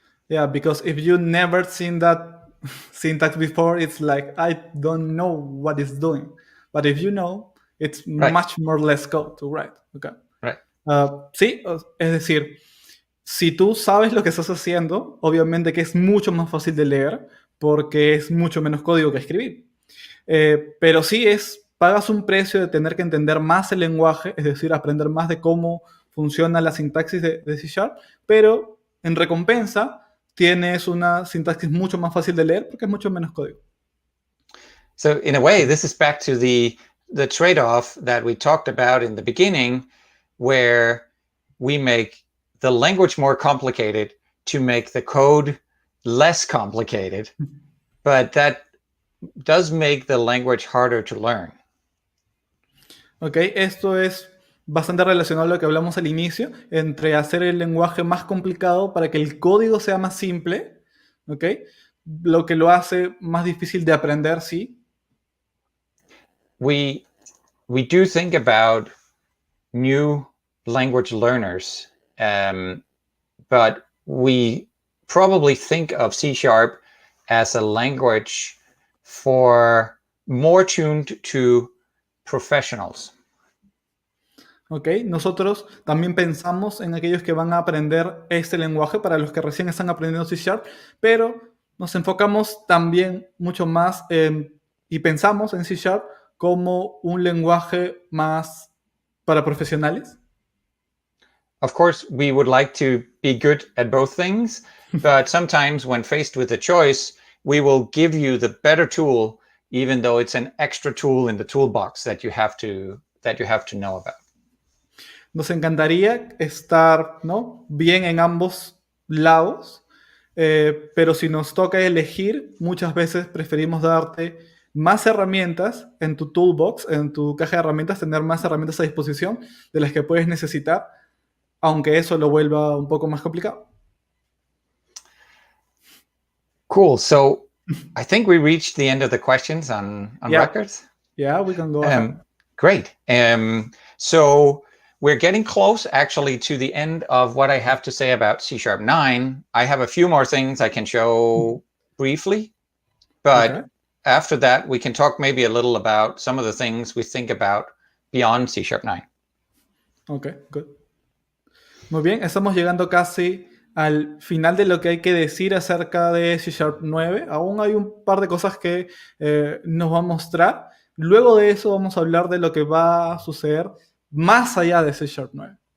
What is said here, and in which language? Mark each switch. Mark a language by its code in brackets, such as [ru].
[en] Yeah, because if you never seen that syntax before, it's like, I don't know what it's doing. But if you know, it's much more less code to write. Okay. Right. [es] Sí, es decir, si tú sabes lo que estás haciendo, obviamente que es mucho más fácil de leer porque es mucho menos código que escribir. Pero sí pagas un precio de tener que entender más el lenguaje, es decir, aprender más de cómo funciona la sintaxis de C#, pero en recompensa tienes una sintaxis mucho más fácil de leer porque es mucho menos código. [en] So in a way, this is back to the trade-off that we talked about in the beginning, where we make the language more complicated to make the code less complicated, but that does make the language harder to learn. [es] Ok, esto es bastante relacionado a lo que hablamos al inicio, entre hacer el lenguaje más complicado para que el código sea más simple, ¿ok? Lo que lo hace más difícil de aprender, sí. [en] We do think about new language learners, but we probably think of C# as a language for more tuned to professionals. [es] Ok, nosotros también pensamos en aquellos que van a aprender este lenguaje para los que recién están aprendiendo C#, pero nos enfocamos también mucho más y pensamos en C# como un lenguaje más para profesionales. [en] Of course, we would like to be good at both things, but sometimes when faced with a choice, we will give you the better tool, even though it's an extra tool in the toolbox that you have to know about. [es] Nos encantaría estar, ¿no?, bien en ambos lados, pero si nos toca elegir, muchas veces preferimos darte más herramientas en tu toolbox, en tu caja de herramientas, tener más herramientas a disposición de las que puedes necesitar, aunque eso lo vuelva un poco más complicado. [en] Cool. So I think we reached the end of the questions on records. Yeah, we can go ahead. Great. So we're getting close, actually, to the end of what I have to say about C#9. I have a few more things I can show briefly, but after that, we can talk maybe a little about some of the things we think about beyond C#9. Ok, good. [es] Muy bien, estamos llegando casi al final de lo que hay que decir acerca de C#9. Aún hay un par de cosas que nos va a mostrar. Luego de eso vamos a hablar de lo que va a suceder más allá de C#9.